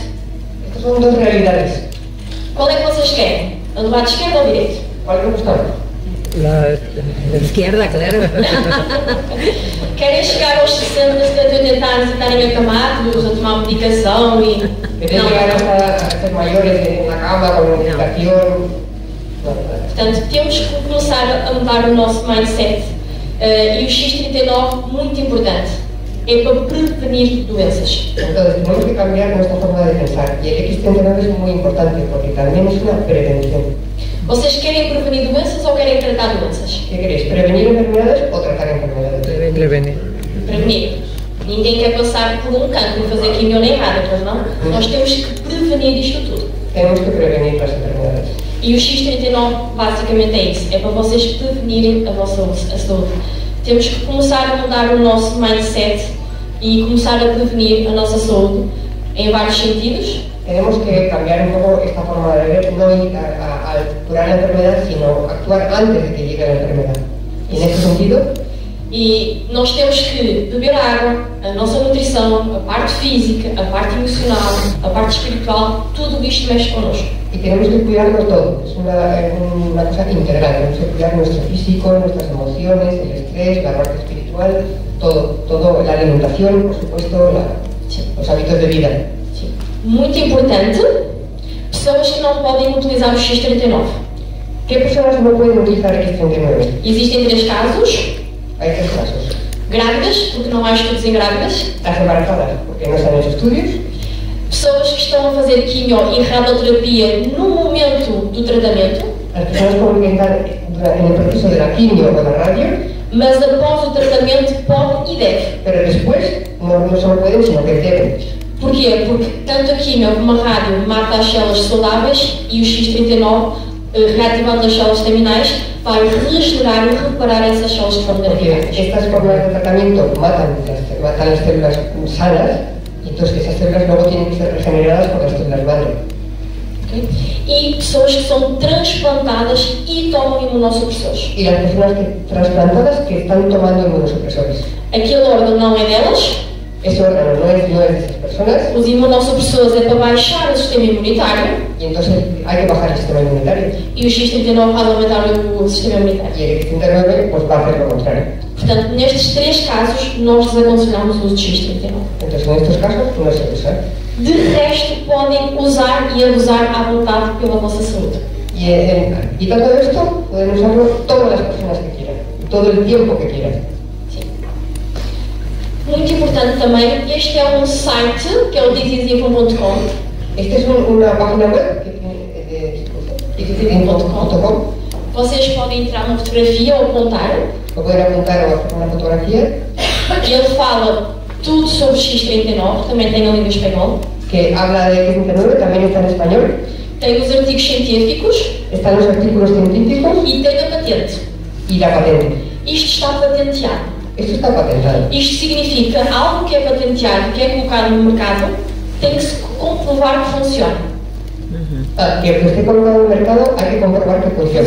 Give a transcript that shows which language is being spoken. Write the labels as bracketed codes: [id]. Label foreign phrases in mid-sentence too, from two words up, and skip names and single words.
[es] Estas son dos realidades. [pt] Qual é que vocês querem? A do lado esquerdo ou direito? [es] ¿Cuál me gusta? La izquierda, claro. [pt] Querem chegar aos 60, 70, 80 anos e estarem acamados, a tomar medicação e... Querem chegar a ser maiores na cama com medicação? Portanto, temos que começar a mudar o nosso mindset. E o X39, muito importante, é para prevenir doenças. [es] Entonces, tenemos que cambiar nuestra forma de pensar. Y el X39 es muy importante porque también es una prevención. [pt] Vocês querem prevenir doenças ou querem tratar doenças? [es] ¿Qué queréis? ¿Prevenir enfermedades o tratar enfermedades? Prevenir. Prevenir. [pt] Ninguém quer passar por um cancro e fazer quimio nem nada, pois não? Nós temos que prevenir isto tudo. Temos que prevenir as enfermedades. E o X39 basicamente é isso, é para vocês prevenirem a vossa saúde. Temos que começar a mudar o nosso mindset e começar a prevenir a nossa saúde em vários sentidos. [es] Tenemos que cambiar un poco esta forma de ver, no ir a curar la enfermedad, sino actuar antes de que llegue la enfermedad. Y en este sentido, [pt] e nós temos que beber água, a nossa nutrição, a parte física, a parte emocional, a parte espiritual, tudo isto mexe connosco. [es] Y tenemos que cuidarnos todo, es una cosa integral, tenemos que cuidar nuestro físico, nuestras emociones, el estrés, la parte espiritual, todo, la alimentación, por supuesto, los hábitos de vida. [pt] Sim. Muito importante, pessoas que não podem utilizar o X39. [es] ¿Qué personas no pueden utilizar X39? [pt] Existem 3 casos. [es] Hay 3 casos. [pt] Grávidas, porque não há estudos em grávidas. [es] Las embarazadas, porque no están en estudios. [pt] Pessoas que estão a fazer quimio e radioterapia no momento do tratamento. [es] Las personas que están en el proceso de la quimio o de la radio. [pt] Mas após o tratamento pode e deve. [es] Pero después no solo pueden, sino que deben. [pt] Porquê? Porque tanto a quimio como a rádio mata as células saudáveis e o X39, reativando as células terminais, vai regenerar e reparar essas células que foram danificadas. [es] Estas formas de tratamiento matan las células sanas y entonces esas células luego tienen que ser regeneradas por las células madre. Okay. [pt] E pessoas que são transplantadas e tomam imunossupressores. [es] Y las personas trasplantadas que están tomando inmunosupresores. [pt] Aquele órgano não é delas. [es] Ese órgano no es de esas personas. [pt] Os imunossupressores é para baixar o sistema imunitário. [es] Y entonces hay que bajar el sistema inmunitario. [pt] E o X39 vai aumentar o sistema imunitário. [es] Y el X39 pues va a hacer lo contrario. [pt] Portanto, nestes três casos, nós desaconselhamos o uso de X39. [es] Entonces, en estos casos, no se usa. [pt] De resto, podem usar e abusar à vontade pela vossa saúde. [es] Y todo esto pueden usarlo todas las personas que quieran, todo el tiempo que quieran. [pt] Muito importante também, este é um site que é o thisisifo.com. [es] Esta es una página web que thisisifo.com. [pt] Vocês podem entrar uma fotografia ou apontar. [es] Lo pueden apuntar o hacer una fotografía. [pt] Ele fala tudo sobre X39, também tem a língua espanhol. [es] Que habla de X39, también está en español. [pt] Tem os artigos científicos. [es] Están los artículos científicos. [pt] E tem a patente. [es] Y la patente. [pt] Isto está patenteado. [es] Esto está patentado. [pt] Isto significa algo que é patenteado, que é colocado no mercado, tem que se comprovar que funciona. [es] Que esté colocado [pt] no mercado [es] hay que comprobar que funciona.